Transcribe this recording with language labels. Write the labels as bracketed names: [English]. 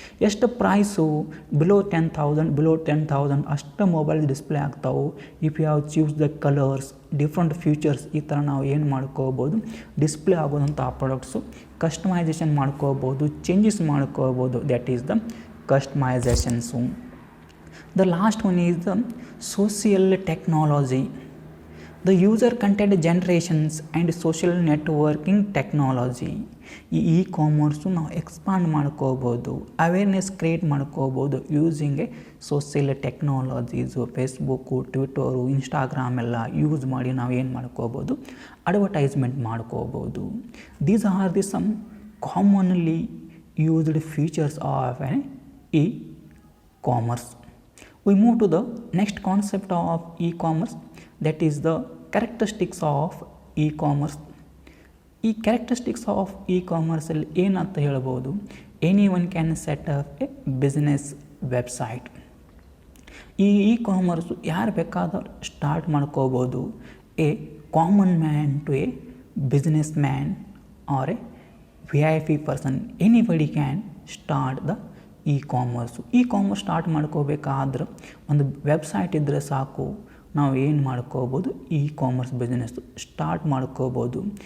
[Kannada] ಎಷ್ಟು price, below 10,000 ಅಷ್ಟು mobile display ಆಗ್ತಾವೆ. [English] if you have choose the colours, different features, [Kannada] ಈ ಥರ ನಾವು ಏನು ಮಾಡ್ಕೋಬೋದು, ಡಿಸ್ಪ್ಲೇ ಆಗೋದಂಥ ಆ ಪ್ರಾಡಕ್ಟ್ಸು ಕಸ್ಟಮೈಸೇಷನ್ ಮಾಡ್ಕೋಬೋದು, ಚೇಂಜಸ್ ಮಾಡ್ಕೋಬೋದು. [English] That is the customisations. The last one is the social technology, the user content generations and social networking technology. [Kannada] ಈ ಕಾಮರ್ಸು ನಾವು ಎಕ್ಸ್ಪಾಂಡ್ ಮಾಡ್ಕೋಬೋದು, ಅವೇರ್ನೆಸ್ ಕ್ರಿಯೇಟ್ ಮಾಡ್ಕೋಬೋದು [English] Using a social technologies. [Kannada] Facebook, Twitter, Instagram ಎಲ್ಲ use ಮಾಡಿ ನಾವು ಏನು ಮಾಡ್ಕೋಬೋದು, ಅಡ್ವರ್ಟೈಸ್ಮೆಂಟ್ ಮಾಡ್ಕೋಬೋದು. [English] These are the some commonly used features of an e commerce. We move to the next concept of e-commerce, that is the characteristics of e-commerce. ಈ characteristics of e-commerce [Kannada] ಅಲ್ಲಿ ಏನಂತ ಹೇಳ್ಬೋದು, [English] anyone can set up a business website. [Kannada] ಈ commerce ಯಾರು ಬೇಕಾದರೂ start ಮಾಡ್ಕೋಬೋದು. [English] a common man to a business man or a VIP person, anybody can start the e commerce [Kannada] start ಮಾಡ್ಕೋಬೇಕಾದ್ರೆ ಒಂದು website ಇದ್ದರೆ ಸಾಕು, ನಾವು ಏನು ಮಾಡ್ಕೋಬೋದು, ಈ ಕಾಮರ್ಸ್ ಬಿಸ್ನೆಸ್ ಸ್ಟಾರ್ಟ್ ಮಾಡ್ಕೋಬೋದು.